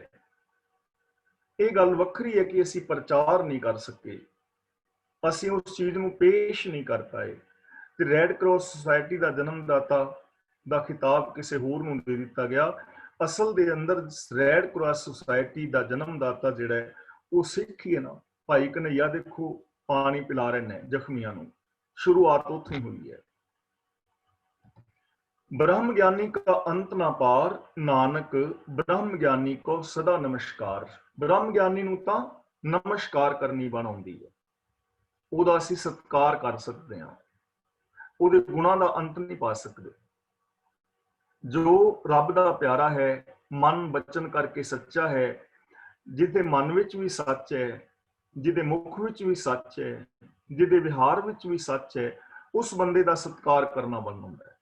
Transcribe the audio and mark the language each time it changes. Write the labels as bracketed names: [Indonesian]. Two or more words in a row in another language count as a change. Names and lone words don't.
[Punjabi] ਇਹ ਗੱਲ ਵੱਖਰੀ ਹੈ ਕਿ ਅਸੀਂ ਪ੍ਰਚਾਰ ਨਹੀਂ ਕਰ ਸਕੇ, ਅਸੀਂ ਉਸ ਚੀਜ਼ ਨੂੰ ਪੇਸ਼ ਨਹੀਂ ਕਰ ਪਾਏ, ਤੇ ਰੈੱਡ ਕਰਾਸ ਸੁਸਾਇਟੀ ਦਾ ਜਨਮਦਾਤਾ ਦਾ ਖਿਤਾਬ ਕਿਸੇ ਹੋਰ ਨੂੰ ਦੇ ਦਿੱਤਾ ਗਿਆ। ਅਸਲ ਦੇ ਅੰਦਰ ਰੈੱਡ ਕਰਾਸ ਸੁਸਾਇਟੀ ਦਾ ਜਨਮਦਾਤਾ ਜਿਹੜਾ ਹੈ ਉਹ ਸਿੱਖ ਹੀ ਹੈ ਨਾ। ਭਾਈ ਕਨ੍ਹਈਆ ਦੇਖੋ ਪਾਣੀ ਪਿਲਾ ਰਹੇ ਨੇ ਜ਼ਖਮੀਆਂ ਨੂੰ, शुरुआत ਉੱਥੇ ਹੀ ਹੋਈ ਹੈ। ਬ੍ਰਹਮ ਗਿਆਨੀ ਕਾ ਅੰਤ ਨਾ ਪਾਰ, ਨਾਨਕ ਬ੍ਰਹਮ ਗਿਆਨੀ ਕੋ ਸਦਾ ਨਮਸਕਾਰ। ਬ੍ਰਹਮ ਗਿਆਨੀ ਨੂੰ ਤਾਂ ਨਮਸਕਾਰ ਕਰਨੀ ਬਣਾਉਂਦੀ ਹੈ, ਉਹਦਾ ਅਸੀਂ ਸਤਿਕਾਰ ਕਰ ਸਕਦੇ ਹਾਂ। ਉਹਦੇ ਗੁਣਾਂ ਦਾ ਅੰਤ ਨਹੀਂ ਪਾ ਸਕਦੇ। ਜੋ ਰੱਬ ਦਾ ਪਿਆਰਾ ਹੈ, ਮਨ ਬਚਨ ਕਰਕੇ ਸੱਚਾ ਹੈ, ਜਿਹਦੇ ਮਨ ਵਿੱਚ ਵੀ ਸੱਚ ਹੈ, ਜਿਹਦੇ ਮੁਖ ਵਿੱਚ ਵੀ ਸੱਚ ਹੈ, ਜਿਹਦੇ ਵਿਹਾਰ ਵਿੱਚ ਵੀ ਸੱਚ ਹੈ, ਉਸ ਬੰਦੇ ਦਾ ਸਤਿਕਾਰ ਕਰਨਾ ਬਣਦਾ ਹੈ।